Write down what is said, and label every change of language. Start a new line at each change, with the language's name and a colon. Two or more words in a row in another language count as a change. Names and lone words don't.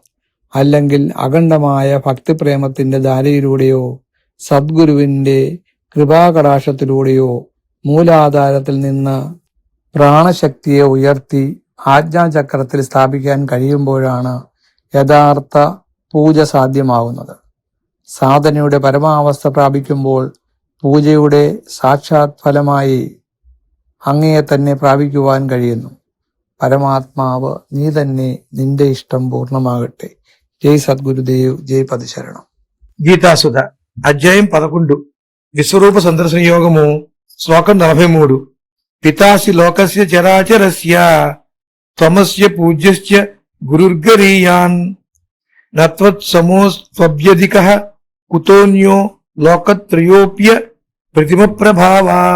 Malayalam: അല്ലെങ്കിൽ അഖണ്ഡമായ ഭക്തിപ്രേമത്തിന്റെ ധാരയിലൂടെയോ സദ്ഗുരുവിന്റെ കൃപാകടാക്ഷത്തിലൂടെയോ മൂലാധാരത്തിൽ നിന്ന് പ്രാണശക്തിയെ ഉയർത്തി ആജ്ഞാചക്രത്തിൽ സ്ഥാപിക്കാൻ കഴിയുമ്പോഴാണ് യഥാർത്ഥ പൂജ സാധ്യമാകുന്നത്. സാധനയുടെ പരമാവസ്ഥ പ്രാപിക്കുമ്പോൾ പൂജയുടെ സാക്ഷാത് ഫലമായി അങ്ങയെ തന്നെ പ്രാപിക്കുവാൻ കഴിയുന്നു. പരമാത്മാവ് നീ തന്നെ, നിന്റെ ഇഷ്ടം പൂർണ്ണമാകട്ടെ. ജയ് സദ്ഗുരുദേവ്.
Telugu: జై పదశరణం. గీతాసుధ అధ్యాయం 11 విశ్వరూప సందర్శన యోగము శ్లోకం 43
Sanskrit: పితాసి లోకస్య చరాచరస్య త్వమస్య పూజ్యశ్చ గురుర్గరీయాన్ నత్వత్సమోస్త్వభ్యధికః కుతోన్యో లోకత్రయోప్య ప్రతిమ ప్రభావాం.